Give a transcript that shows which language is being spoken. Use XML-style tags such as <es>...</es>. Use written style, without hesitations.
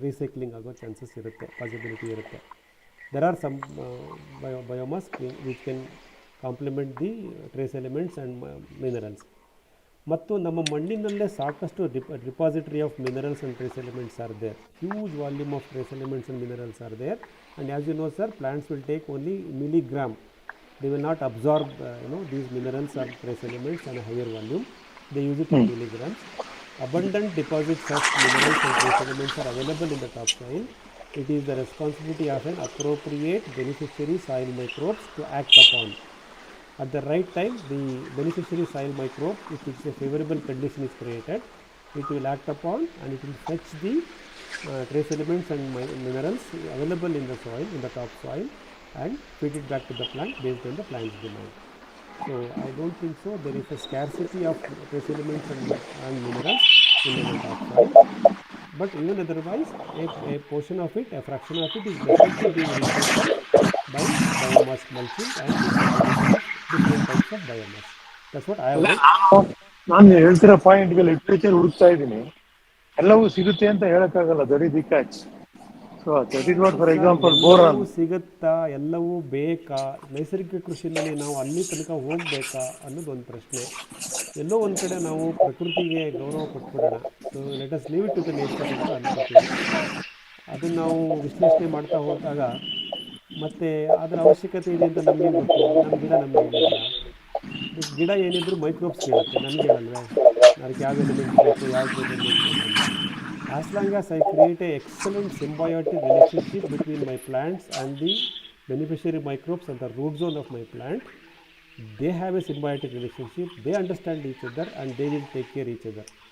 <kn>Recycling ಆಗೋ chances ಇರುತ್ತೆ, possibility ಇರುತ್ತೆ.</kn> <en>There are some biomass which can complement the trace elements and minerals.</en> <kn>ಮತ್ತು ನಮ್ಮ ಮಣ್ಣಿನಲ್ಲೇ ಸಾಕಷ್ಟು</kn> <en>Repository of minerals and trace elements are there. Huge volume of trace elements and minerals are there. And as you know sir, plants will take only milligram. They will not absorb these minerals or trace elements on a higher volume. They use it in milligrams. Abundant deposits of minerals and trace elements are available in the topsoil. It is the responsibility of an appropriate beneficiary soil microbes to act upon. At the right time, the beneficiary soil microbe, if it's a favorable condition is created, it will act upon and it will fetch the trace elements and minerals available in the soil, in the topsoil, and feed it back to the plant based on the plant's demand. So I don't think so there is a scarcity of trace elements and minerals in our topsoil. But even otherwise, a portion of it, a fraction of it is definitely being recycled by biomass mulching and decomposition of different types of biomass. That's what I have heard.</en> <kn>ನಾನು ಹೇಳ್ತಿರೋ ಪಾಯಿಂಟ್ಗೆ literature ಹುಡುಕ್ತಾ ಇದ್ದೀನಿ. ಎಲ್ಲವೂ ಸಿಗುತ್ತೆ ಅಂತ ಹೇಳಕ್ಕಾಗಲ್ಲ.</kn> <en>That is the catch. So that is what, for example boron</en> <kn>ಸಿಗುತ್ತಾ, ಎಲ್ಲವೂ ಬೇಕಾ, ನೈಸರ್ಗಿಕ ಕೃಷಿನಲ್ಲಿ ನಾವು ಅಲ್ಲಿ ತನಕ ಹೋಗಬೇಕಾ ಅನ್ನೋದು ಒಂದು ಪ್ರಶ್ನೆ. ಎಲ್ಲೋ ಒಂದು ಕಡೆ ನಾವು ಪ್ರಕೃತಿಗೆ ಗೌರವ ಕೊಟ್ಬಿಡೋಣ,</kn> <en>so let us leave it to the nature</en> <kn>ಅಂತ ಅನ್ಕೋತೀವಿ. ಅದನ್ನು ನಾವು ವಿಶ್ಲೇಷಣೆ ಮಾಡ್ತಾ ಹೋದಾಗ ಮತ್ತು ಅದರ ಅವಶ್ಯಕತೆ ಇದೆ ಅಂತ ನಮಗೆ ಗೊತ್ತು. ನಮ್ಮ ಗಿಡ ನಮ್ಗೆ ಹೇಳಿಲ್ಲ. ಗಿಡ ಏನಿದ್ರು ಮೈಕ್ರೋಬ್ಸ್ ಕೇಳುತ್ತೆ, ನನಗೆ ಹೇಳಲ್ವೇ ಅದಕ್ಕೆ ಯಾವ ಎಲಿಮೆಂಟ್ಸ್ ಬೇಕು, ಯಾವ ಟ್ರೇಸ್ ಎಲಿಮೆಂಟ್ ಬೇಕು ಅಂತ.</kn> <en>As long as I create an excellent symbiotic relationship between my plants and the beneficiary microbes and the root zone of my plant, they have a symbiotic relationship, they understand each other and they will take care of each other.</en>